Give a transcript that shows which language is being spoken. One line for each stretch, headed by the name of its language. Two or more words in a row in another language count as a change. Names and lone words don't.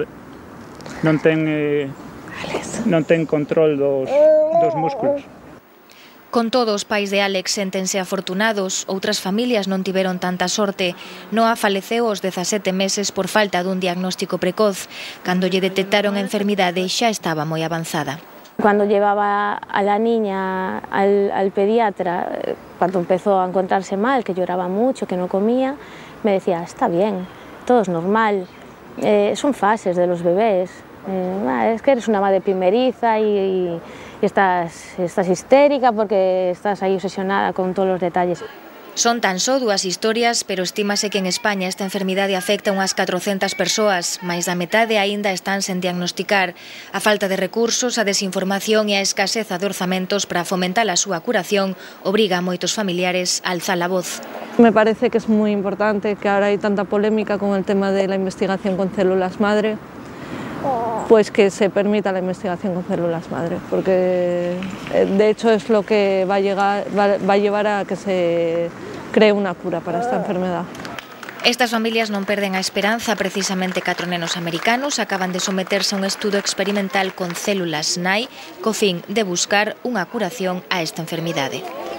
Galician: Non ten control dos músculos. Con todo, os pais de Alex séntense afortunados. Outras familias non tiveron tanta sorte. Noa faleceu aos 17 meses por falta dun diagnóstico precoz. Cando lle detectaron a enfermidade xa estaba moi avanzada.
Spanish: Cuando llevaba a la niña al pediatra, cuando empezó a encontrarse mal, que lloraba mucho, que no comía, me decía, está bien, todo es normal, son fases de los bebés, es que eres una madre primeriza y estás histérica porque estás ahí obsesionada con todos los detalles.
Galician: Son tan só 2 historias, pero estímase que en España esta enfermidade afecta unhas 400 persoas, máis da metade aínda están sen diagnosticar. A falta de recursos, a desinformación e a escaseza de orzamentos para fomentar a súa curación obriga a moitos familiares a alzar a voz.
Spanish: Me parece que es muy importante que ahora hay tanta polémica con el tema de la investigación con células madre, pues que se permita la investigación con células madre, porque de hecho es lo que va a llevar a que se cree una cura para esta enfermedad.
Galician: Estas familias non perden a esperanza. Precisamente 4 nenos americanos acaban de someterse a un estudo experimental con células NAI co fin de buscar unha curación a esta enfermidade.